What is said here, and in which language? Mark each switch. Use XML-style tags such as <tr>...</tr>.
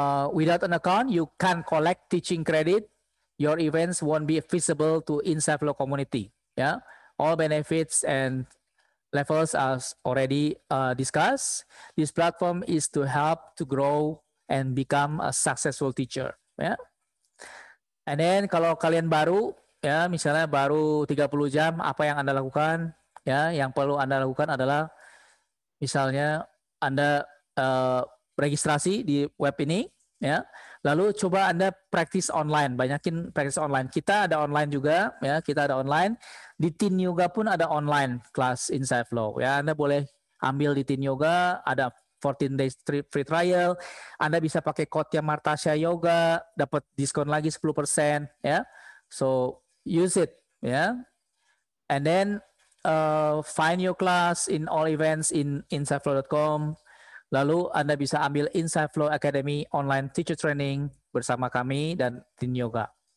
<en>Without an account, you can collect teaching credit. Your events won't be visible to Insight Flow community. Ya, all benefits and levels as already discussed. This platform is to help to grow and become a successful teacher. Ya.</en> <id>And then kalau kalian baru, ya misalnya baru 30 jam, apa yang Anda lakukan? Ya, yang perlu Anda lakukan adalah misalnya Anda registrasi di web ini, ya. Lalu coba Anda praktis online, banyakin praktis online. Kita ada online juga, ya. Kita ada online. Di Teen Yoga pun ada online kelas Insight Flow, ya. Anda boleh ambil di Teen Yoga, ada 14 days free trial. Anda bisa pakai code-nya Martasya Yoga, dapat diskon lagi 10%, ya.</id> <en>So use it, ya. And then find your class in all events in insightflow.com. Lalu Anda bisa ambil Insight Flow Academy online teacher training</en> <id>bersama kami dan tim yoga.</id>